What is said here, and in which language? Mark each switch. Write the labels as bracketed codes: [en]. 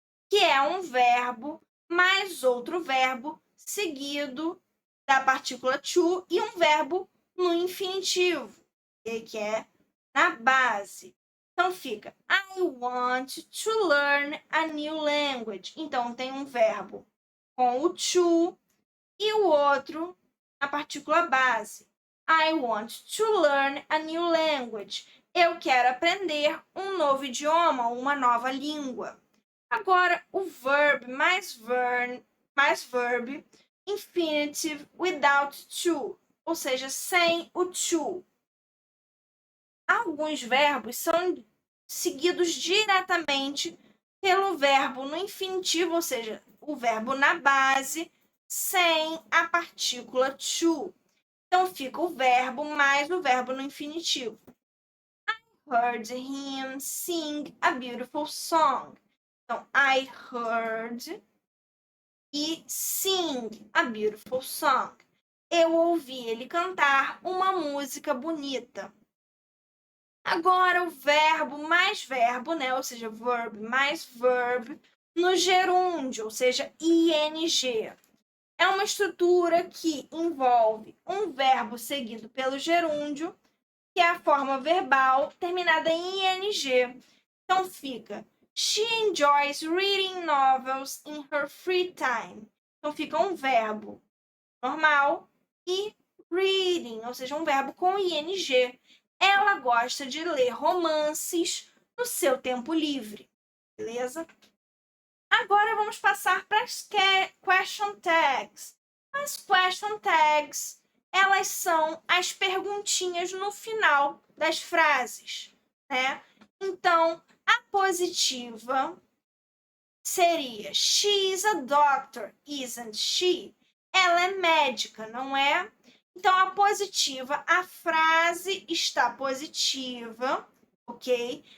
[pt] Que é um verbo mais outro verbo seguido da partícula to e um verbo no infinitivo, okay? Que é na base. Então fica [en] I want to learn a new language. [pt] Então tem um verbo com o to e o outro na partícula base. [en] I want to learn a new language. [pt] Eu quero aprender um novo idioma, uma nova língua. Agora, o verb mais verb, [en] infinitive without to, [pt] ou seja, sem o to. Alguns verbos são seguidos diretamente pelo verbo no infinitivo, ou seja, o verbo na base, sem a partícula to. Então, fica o verbo mais o verbo no infinitivo. [en] I heard him sing a beautiful song. Então, I heard e sing a beautiful song. [pt] Eu ouvi ele cantar uma música bonita. Agora, o verbo, né? Ou seja, verb mais verb no gerúndio, ou seja, ing. É uma estrutura que envolve um verbo seguido pelo gerúndio, que é a forma verbal terminada em ing. Então fica [en] She enjoys reading novels in her free time. [pt] Então fica um verbo normal e reading, ou seja, um verbo com ing. Ela gosta de ler romances no seu tempo livre, beleza? Agora vamos passar para as question tags. As question tags, elas são as perguntinhas no final das frases, né? Então, a positiva seria [en] She's a doctor, isn't she? [pt] Ela é médica, não é? Então, a positiva, a frase está positiva, ok?